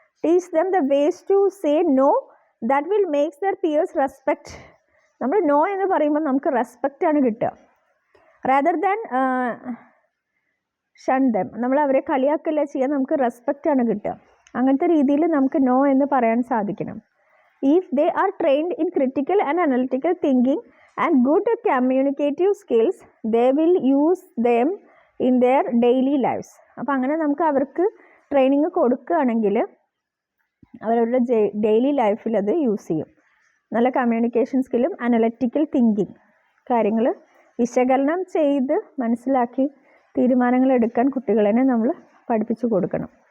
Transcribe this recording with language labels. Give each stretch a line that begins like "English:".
English: Teach them the ways to say no that will makes their peers respect.
Malayalam: നമ്മൾ no എന്ന് പറയുമ്പോൾ നമുക്ക് respect ആണ് കിട്ടുക,
English: Rather than shun them.
Malayalam: നമ്മൾ അവരെ കളിയാക്കല്ല ചെയ്യാൻ, നമുക്ക് റെസ്പെക്റ്റ് ആണ് കിട്ടുക. അങ്ങനത്തെ രീതിയിൽ നമുക്ക് നോ എന്ന് പറയാൻ സാധിക്കണം.
English: If they are trained in critical and analytical thinking and good communicative skills, they will use them in their daily lives.
Malayalam: അപ്പോൾ അങ്ങനെ നമുക്ക് അവർക്ക് ട്രെയിനിങ് കൊടുക്കുകയാണെങ്കിൽ അവരവരുടെ ഡെയിലി ലൈഫിൽ അത് യൂസ് ചെയ്യും. നല്ല കമ്മ്യൂണിക്കേഷൻ സ്കില്ലും അനലറ്റിക്കൽ തിങ്കിങ്, കാര്യങ്ങൾ വിശകലനം ചെയ്ത് മനസ്സിലാക്കി തീരുമാനങ്ങൾ എടുക്കാൻ കുട്ടികളെ നമ്മൾ പഠിപ്പിച്ചു കൊടുക്കണം.